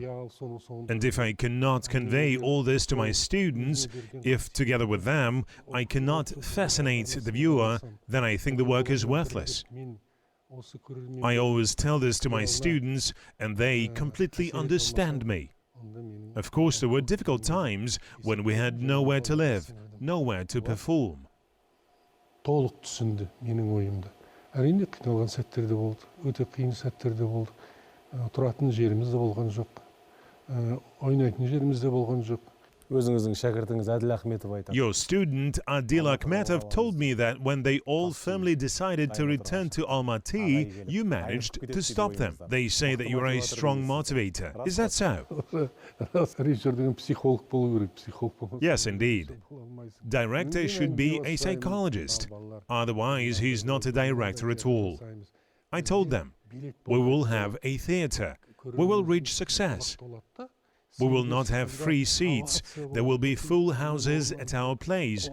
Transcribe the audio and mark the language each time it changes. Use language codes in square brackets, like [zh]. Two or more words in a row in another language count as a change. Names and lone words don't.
[en] And if I cannot convey all this to my students, if together with them I cannot fascinate the viewer, then I think the work is worthless. I always tell this to my students, and they completely understand me. Of course, there were difficult times when we had nowhere to live, nowhere to perform. [kk] Толық түсінді менің ойымды. Әрине қиналған сәттер де болды, өте қиын сәттер де болды. Тұратын жеріміз де болған жоқ. Ойнайтын жеріміз де болған жоқ. Өзіңіздің шәкіртіңіз Әділ Ахметов айтады. [en] Your student Adil Akhmetov told me that when they all firmly decided to return to Almaty, you managed to stop them. They say that you are a strong motivator. Is that so? [kk] Режиссердің психолог болу керек, психолог болмаса. [en] Yes, indeed. Director should be a psychologist. Otherwise, he's not a director at all. I told them, we will have a theater. We will reach success. We will not have free seats. There will be full houses at our plays.